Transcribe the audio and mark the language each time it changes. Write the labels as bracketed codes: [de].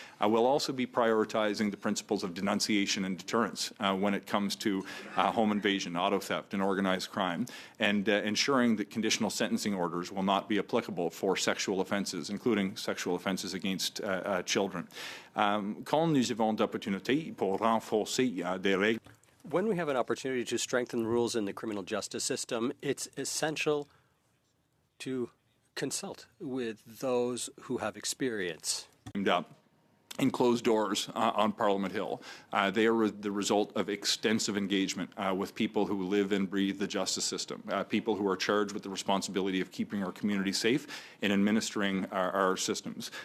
[en] We'll also be prioritizing the principles of denunciation and deterrence when it comes to home invasion, auto theft, and organized crime, and ensuring that conditional sentencing orders will not be applicable for sexual offences, including sexual offences against children. [fr] Quand nous avons d'opportunités pour renforcer des règles. [en] When we have an opportunity to strengthen rules in the criminal justice system, it's essential to consult with those who have experience. In closed doors on Parliament Hill. They are the result of extensive engagement with people who live and breathe the justice system, people who are charged with the responsibility of keeping our community safe and administering our systems.